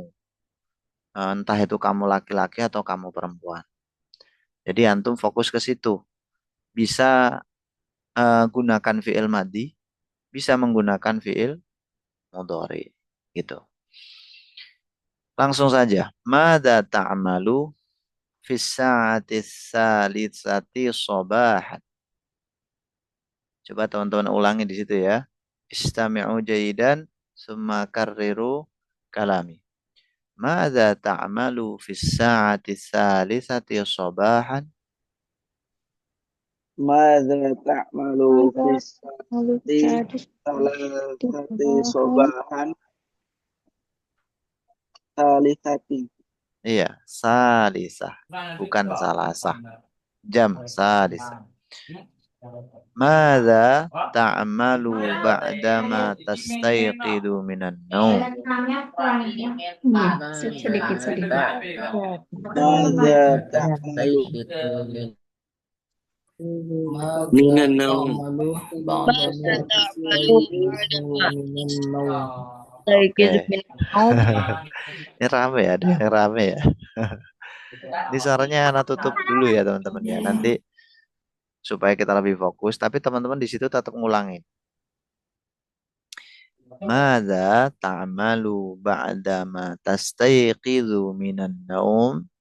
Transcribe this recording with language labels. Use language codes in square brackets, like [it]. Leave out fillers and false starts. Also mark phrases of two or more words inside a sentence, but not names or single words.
[id] Entah itu kamu laki-laki atau kamu perempuan. Jadi antum fokus ke situ. Bisa gunakan [ar] فعل ماض, [id] bisa menggunakan [ar] فعل مضارع [id] gitu. Langsung saja. [ar] ماذا تعمل في الساعة الثالثة صباحا. [id] Coba teman-teman ulangi di situ ya. [ar] استمعوا جيدا ثم كرروا كلامي. ماذا تعمل في الساعة الثالثة صباحا? ماذا تعمل في [id] Masa [ar] الساعة [id] tadi [ar] الثالثة صباحا ثالثة [id] Iya, salisah, bukan salasah. Jam salisah. [ar] ماذا تعمل بعدما تستيقظ من النوم? [id] sedikit. [ar] ماذا تعمل Minan ماذا naum. تعمل بعد ماذا ما تعمل تستيقظ بعدما من النوم تستيقظ [id] Oke. [ar] من النوم؟ [id] Ini rame ya, ada yang rame ya. Ini suaranya Ana tutup dulu ya teman-teman ya. Nanti supaya kita lebih fokus. Tapi teman-teman di situ tetap ngulangin. [ar] ماذا تعمل بعدما تستيقظ من النوم.